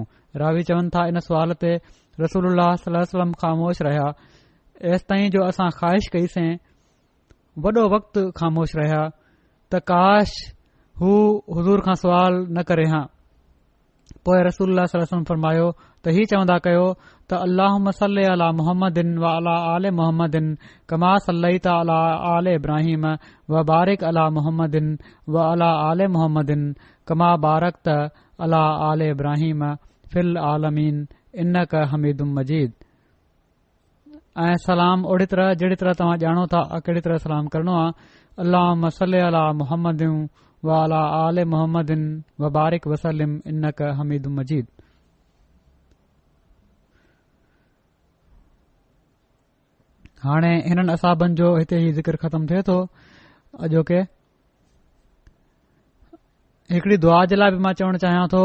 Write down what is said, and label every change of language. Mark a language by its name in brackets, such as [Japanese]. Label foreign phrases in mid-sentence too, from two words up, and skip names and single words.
[Sindhi] रावी चवनि था इन सुवाल ते रसूलुल्लाह [Arabic] صلى الله عليه وسلم [Sindhi] ख़ामोश रहिया एसि ताईं जो असां ख़्वाहिश कईसीं, वॾो वक़्तु ख़ामोश रहिया त काश हू हुज़ूर खां सुवाल न करे हा। पोइ रसूलुल्लाह [Arabic] صلى الله عليه وسلم [Sindhi] फरमायो त ही चवंदा कयो त [Arabic] اللهم صل على محمد وعلى آل محمد كما صليت على آل إبراهيم وبارك على محمد وعلى آل محمد كما باركت على آل إبراهيم في العالمين إنك حميد مجيد. [Sindhi] ऐं सलाम ओड़ी तरह जहिड़ी तरह तव्हां ॼाणो था कहिड़ी तरह सलाम करणो आहे। [Arabic] اللهم صل على محمد وعلى آل محمد وبارك وسلم إنك حميد مجيد. [Sindhi] हाणे हिननि असाबनि जो हिते ई ज़िक्र ख़तमु थिए थो। अॼोके हिकड़ी दुआ जे लाइ बि मां चवणु चाहियां थो।